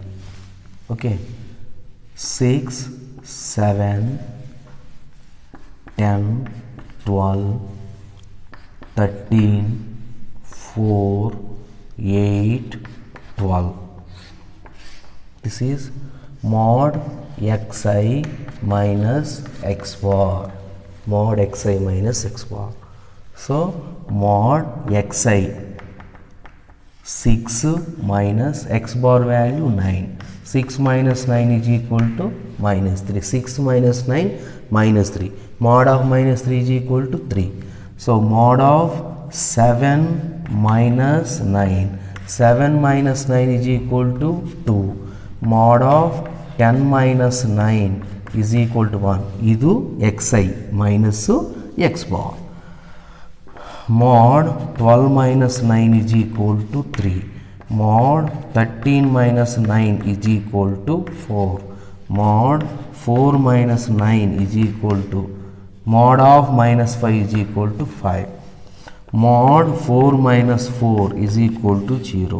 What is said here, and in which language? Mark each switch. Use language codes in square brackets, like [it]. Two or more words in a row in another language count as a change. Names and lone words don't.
[en] Okay. 6, 7, 10, 12, 13, 4, 8, 12. This is mod xi minus x bar. Mod xi minus x bar. So mod xi 6 minus x bar value 9. 6 minus 9 is equal to minus 3. 6 minus 9 minus 3. Mod of minus 3 is equal to 3. So mod of 7 minus 9. 7 minus 9 is equal to 2. Mod of 10 minus 9 is equal to 1. Idu xi minus x bar. Mod 12 minus 9 is equal to 3. Mod 13 minus 9 is equal to 4. Mod 4 minus 9 is equal to mod of minus 5 is equal to 5. Mod 4 minus 4 is equal to 0.